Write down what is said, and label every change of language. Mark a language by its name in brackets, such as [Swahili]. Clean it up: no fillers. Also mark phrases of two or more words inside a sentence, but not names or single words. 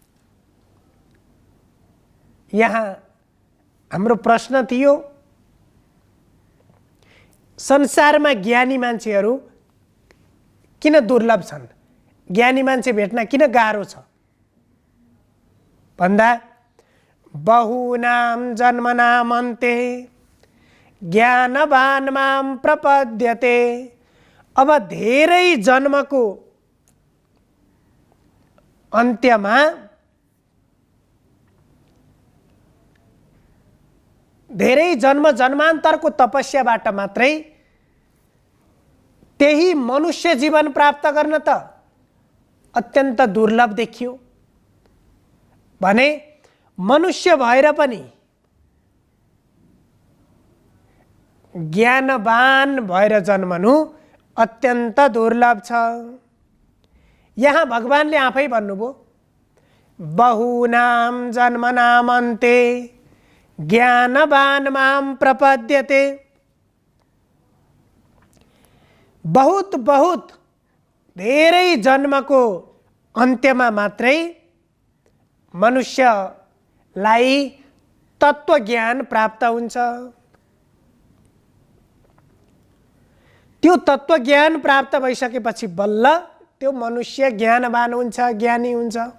[Nepali] यहाँ हाम्रो प्रश्न थियो, संसारमा ज्ञानी मान्छेहरू किन दुर्लभ छन्, ज्ञानी मान्छे भेट्न किन गाह्रो छ भन्दा [Sanskrit] बहुनाम जन्मनाम अन्ते ज्ञानवान माम प्रपद्यते। [Nepali] अब धेरै जन्मको अन्त्यमा धेरै जन्म जन्मान्तरको तपस्याबाट मात्रै त्यही मनुष्य जीवन प्राप्त गर्न त अत्यन्त दुर्लभ देखियो भने मनुष्य भएर पनि ज्ञानवान भएर जन्मनु अत्यन्त दुर्लभ छ। यहाँ भगवानले आफै भन्नुभयो, [Sanskrit] बहुनाम जन्मनाम अन्ते ज्ञानवान माम प्रपद्यते। [Nepali] बहुत बहुत धेरै जन्मको अन्त्यमा मात्रै मनुष्यलाई तत्त्वज्ञान प्राप्त हुन्छ। त्यो तत्त्वज्ञान प्राप्त भइसकेपछि बल्ल त्यो मनुष्य ज्ञानवान हुन्छ, ज्ञानी हुन्छ।